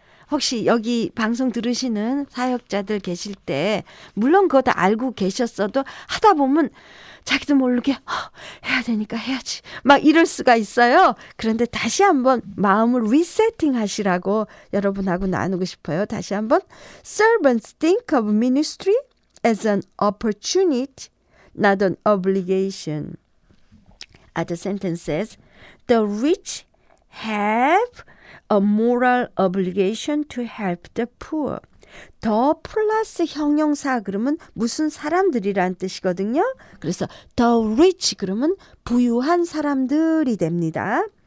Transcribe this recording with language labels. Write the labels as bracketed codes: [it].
[ko] 혹시 여기 방송 들으시는 사역자들 계실 때 물론 그거 다 알고 계셨어도 하다 보면 자기도 모르게 해야 되니까 해야지 막 이럴 수가 있어요. 그런데 다시 한번 마음을 리세팅 하시라고 여러분하고 나누고 싶어요. 다시 한번 [en] Servants think of ministry as an opportunity, not an obligation. Other sentences. The rich have a moral obligation to help the poor. [ko] 더 플러스 형용사 그러면 무슨 사람들이란 뜻이거든요. 그래서 [en] the rich [ko] 그러면 부유한 사람들이 됩니다.